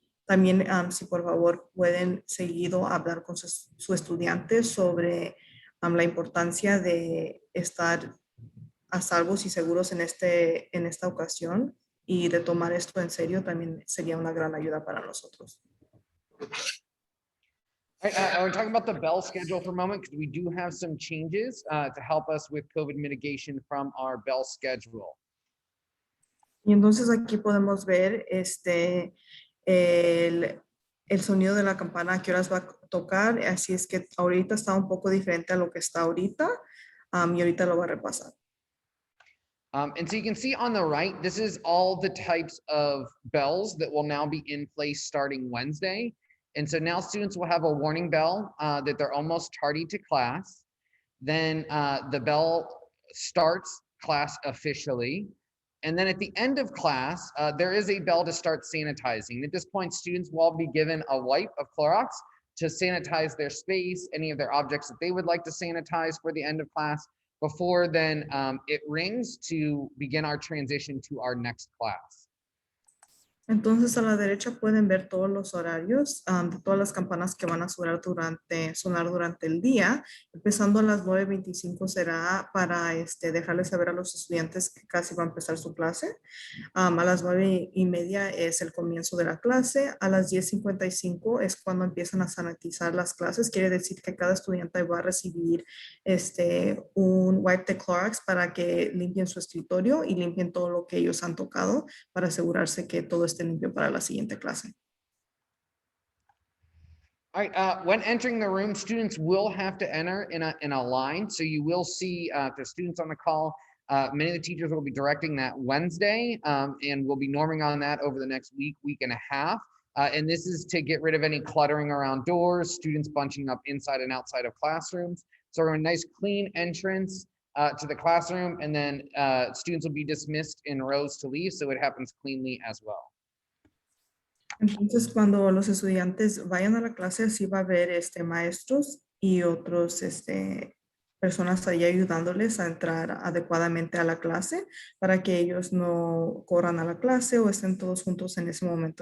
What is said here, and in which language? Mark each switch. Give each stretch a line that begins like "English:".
Spanish: También, si por favor pueden seguido hablar con su estudiante sobre la importancia de estar a salvos y seguros en esta ocasión y de tomar esto en serio, también sería una gran ayuda para nosotros.
English: All right, I want to talk about the bell schedule for a moment because we do have some changes to help us with COVID mitigation from our bell schedule.
Spanish: Y entonces aquí podemos ver el sonido de la campana, a qué horas va a tocar. Así es que ahorita está un poco diferente a lo que está ahorita y ahorita lo voy a repasar.
English: And so you can see on the right, this is all the types of bells that will now be in place starting Wednesday. And so now students will have a warning bell that they're almost tardy to class. Then the bell starts class officially. And then at the end of class, there is a bell to start sanitizing. At this point, students will all be given a wipe of Clorox to sanitize their space, any of their objects that they would like to sanitize for the end of class. Before then, it rings to begin our transition to our next class.
Spanish: Entonces a la derecha pueden ver todos los horarios de todas las campanas que van a sonar durante el día. Empezando a las 9:25 será para dejarles saber a los estudiantes que casi va a empezar su clase. A las 9:30 es el comienzo de la clase. A las 10:55 es cuando empiezan a sanitizar las clases. Quiere decir que cada estudiante va a recibir un wipe de Clorox para que limpien su escritorio y limpien todo lo que ellos han tocado para asegurarse que todo esté limpio para la siguiente clase.
English: All right, when entering the room, students will have to enter in a line. So you will see the students on the call. Many of the teachers will be directing that Wednesday, and we'll be norming on that over the next week and a half. And this is to get rid of any cluttering around doors, students bunching up inside and outside of classrooms. So we're a nice clean entrance to the classroom, and then students will be dismissed in rows to leave, so it happens cleanly as well.
Spanish: Entonces, cuando los estudiantes vayan a la clase, sí va a haber maestros y otros personas ahí ayudándoles a entrar adecuadamente a la clase para que ellos no corran a la clase o estén todos juntos en ese momento.